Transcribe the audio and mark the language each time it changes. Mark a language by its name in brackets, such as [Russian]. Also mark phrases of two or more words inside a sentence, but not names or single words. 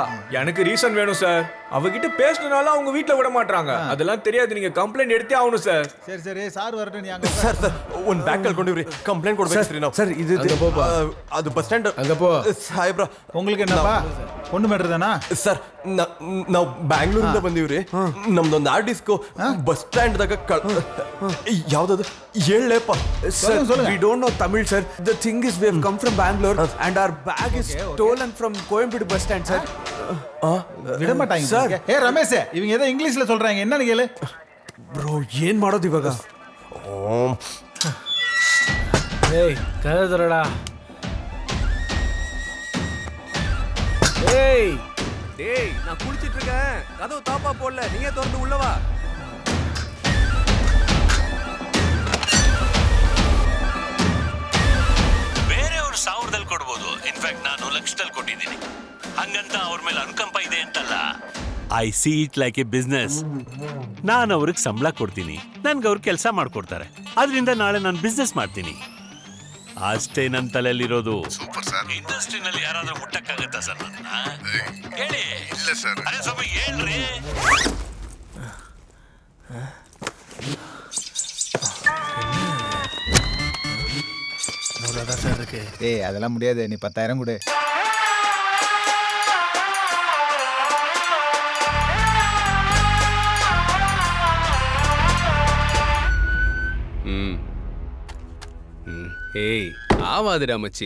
[Tamil] எனக்கு ரீசன் வேணும் சார். அவகிட்ட பேசினாலும் அவங்க வீட்ல விட மாட்டாங்க. அதெல்லாம் தெரியாது, நீங்க கம்ப்ளைண்ட் எடுத்தே ஆகணும் சார். சரி சரி, சார் வரட்டும். நீ அங்க சார் [English] one back call [Tamil] கொண்டு வரேன். கம்ப்ளைண்ட் கொடு பேசுறேன் சார். இது அது பஸ் ஸ்டாண்ட் அங்க போ. சாய்ப்ரா, உங்களுக்கு என்னப்பா பொண்ணு மேட்டர்தானா? [Kannada] ಸರ್ ನಾವು ಬ್ಯಾಂಗ್ಳೂರಿಂದ ಬಂದೀವ್ರಿ. ನಮ್ದೊಂದು ಆರ್ಟಿಸ್ಟ್ಗೂ ಬಸ್ ಸ್ಟ್ಯಾಂಡ್ದಾಗ ಯಾವ್ದದು ಹೇಳಪ್ಪ [English] sir. we don't know Tamil sir. the thing is we have come from Bangalore and our bag is stolen from Koyambedu bus stand sir. [Tamil] விட மாட்டாங்க சார். ஏ ரமேஷ், இவங்க ஏதோ இங்கிலீஷ்ல சொல்றாங்க, என்னன்னு கேளு. [Kannada] ಬ್ರೋ ಏನ್ ಮಾಡೋದು ಇವಾಗ? [Tamil] ஏய் கதறடா. ஏய் டேய், நான் குளிச்சிட்டு இருக்கேன். கதவு தாப்பா போடல, நீங்க திறந்து உள்ள வா. [Kannada] ಬೇರೆಯವರು 1000ದಲ್ಲಿ ಕೊಡ್ಬೋದು. ಇನ್ಫ್ಯಾಕ್ಟ್ ನಾನು ಲಕ್ಷದಲ್ಲಿ ಕೊಟ್ಟಿದ್ದೀನಿ. ಹಂಗಂತ ಅವ್ರ ಮೇಲೆ ಅನುಕಂಪ ಇದೆ ಅಂತಲ್ಲ. [English] I see it like a business. [Kannada] ನಾನು ಅವ್ರಿಗೆ ಸಂಬಳ ಕೊಡ್ತೀನಿ, ನನ್ಗೆ ಅವ್ರು ಕೆಲಸ ಮಾಡ್ಕೊಡ್ತಾರೆ. ಅದರಿಂದ ನಾಳೆ ನಾನು ಬಿಸ್ನೆಸ್ ಮಾಡ್ತೀನಿ. ಅಷ್ಟೇ ನನ್ನ ತಲೆಯಲ್ಲಿರೋದು. ಇಂಡಸ್ಟ್ರಿನಲ್ಲಿ ಯಾರಾದ್ರೂ ಮುಟ್ಟಕ್ಕಾಗತ್ತಾ ಸರ್ ನನ್ನ? ಹೇಳಿ. ಇಲ್ಲ ಸರ್. ಅರೆ ಸ್ವಲ್ಪ ಹೇಳ್ರಿ. [Tamil] ஏய் அதெல்லாம் முடியாது, நீ 10,000 கொடு. ஏய் ஆவாதுடா மச்சி.